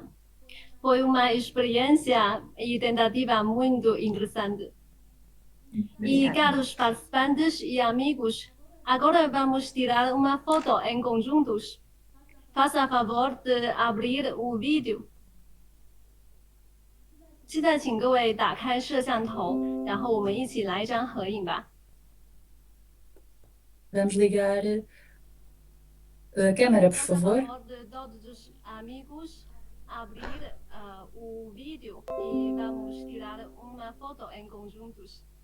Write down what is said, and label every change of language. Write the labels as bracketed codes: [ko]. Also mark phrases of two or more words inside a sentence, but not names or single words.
[pt] Foi uma experiência e tentativa muito interessante. E caros participantes e amigos, agora vamos tirar uma foto em conjuntos. Faça favor de abrir o vídeo。 [zh] 现在请各位打开摄像头，然后我们一起来一张合影吧。 [pt] Vamos ligar a câmera, por favor. Faça favor de todos os amigos abrir o vídeo e vamos tirar uma foto em conjuntos.